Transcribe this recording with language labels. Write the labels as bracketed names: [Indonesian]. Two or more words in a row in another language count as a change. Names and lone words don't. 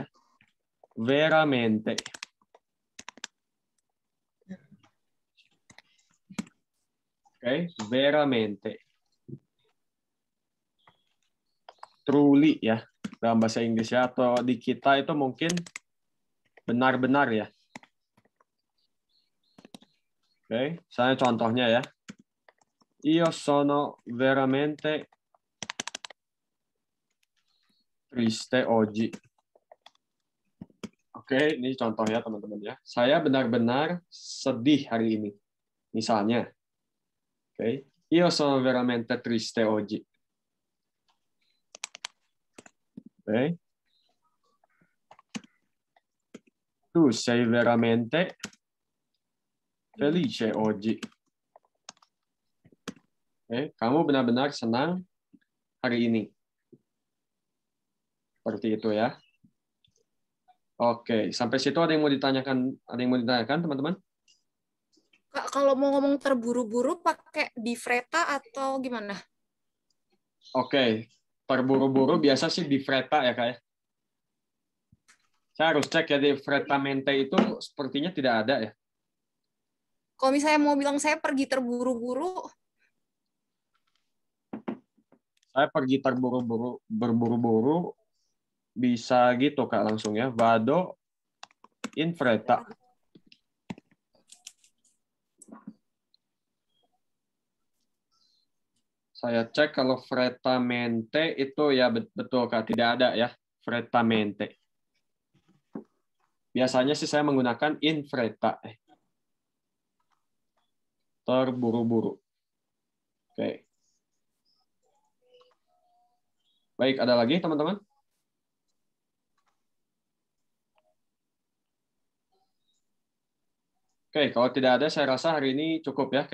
[Italian] Veramente. Oke, veramente. [Indonesian] Truly ya dalam bahasa Inggris ya, atau di kita itu mungkin benar-benar ya. Oke, saya contohnya ya. [Italian] Io sono veramente triste oggi. [Indonesian] Oke, ini contoh ya teman-teman ya. Saya benar-benar sedih hari ini. Misalnya. Oke, [Italian] io sono veramente triste oggi. [Indonesian] Oke. [Italian] Tu sei veramente felice oggi. [Indonesian] Oke, kamu benar-benar senang hari ini. Seperti itu ya. Oke, sampai situ ada yang mau ditanyakan? Ada yang mau ditanyakan, teman-teman? Kak, kalau mau ngomong terburu-buru pakai [Italian] di fretta [Indonesian] atau gimana? Oke, terburu-buru biasa sih [Italian] di fretta [Indonesian] ya, Kak ya. Saya harus cek ya, di frettamente itu sepertinya tidak ada ya. Kalau misalnya mau bilang saya pergi terburu-buru, saya pergi terburu-buru, berburu-buru, bisa gitu Kak langsung ya. [Italian] Vado in fretta. [Indonesian] Saya cek kalau frettamente itu ya betul Kak, tidak ada ya, frettamente. Biasanya sih saya menggunakan [Italian] in fretta. [Indonesian] Terburu-buru. Oke. Baik, ada lagi teman-teman? Oke, kalau tidak ada saya rasa hari ini cukup ya.